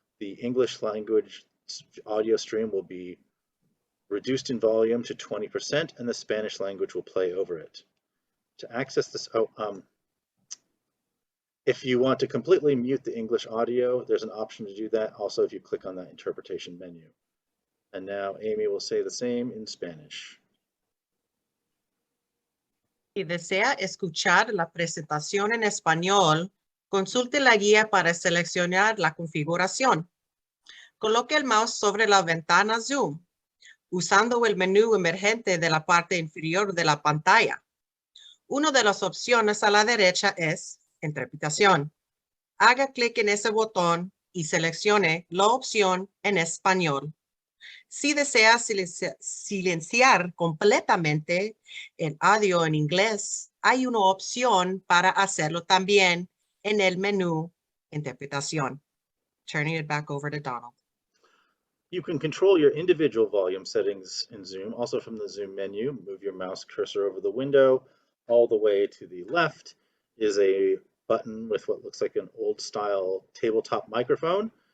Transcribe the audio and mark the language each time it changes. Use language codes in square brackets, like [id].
[en] The English language audio stream will be reduced in volume to 20%, and the Spanish language will play over it. To access this, if you want to completely mute the English audio, there's an option to do that. Also, if you click on that interpretation menu. And now Amy will say the same in Spanish. [es] Si desea escuchar la presentación en español, consulte la guía para seleccionar la configuración. Coloque el mouse sobre la ventana Zoom, usando el menú emergente de la parte inferior de la pantalla. Una de las opciones a la derecha es Interpretación. Haga clic en ese botón y seleccione la opción en español. Si desea silenciar completamente el audio en inglés, hay una opción para hacerlo también en el menú Interpretación. [en] Turning it back over to Donald. You can control your individual volume settings in Zoom, also from the Zoom menu. Move your mouse cursor over the window. All the way to the left is a button with what looks like an old-style tabletop microphone.